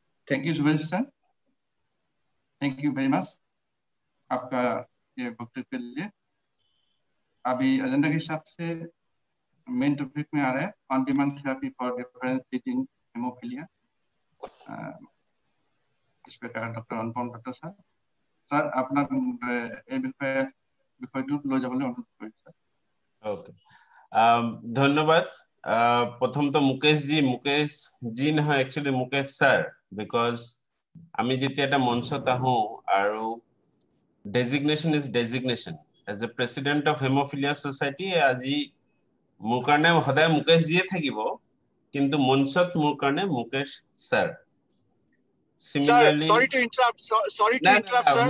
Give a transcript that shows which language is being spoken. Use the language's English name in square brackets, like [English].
[Hindi] thank you Subhash sir thank you very much आपका ये वक्तव्य के लिए अभी एजेंडा के हिसाब से मेन टॉपिक में आ रहा है [English] on demand therapy for differentiating haemophilia [Hindi] इस प्रकार डॉक्टर अनुपम दत्ता सर सर अपना [Assamese] এই বিষয়টো লৈ যাবলৈ অনুৰোধ কৰিছো [Hindi] ओके धन्यवाद प्रथम तो मुकेश जी [Assamese] নহয় [English] actually Mukesh sir because [Assamese] আমি যেতিয়া এটা মঞ্চত আহো আৰু [English] designation is designation as a president of haemophilia society [Assamese] আজি মোৰ কাৰণে সদায় মুকেশ জিয়ে থাকিব কিন্তু মঞ্চত মোৰ কাৰণে Mukesh sir [English] Similarly, sorry to interrupt sir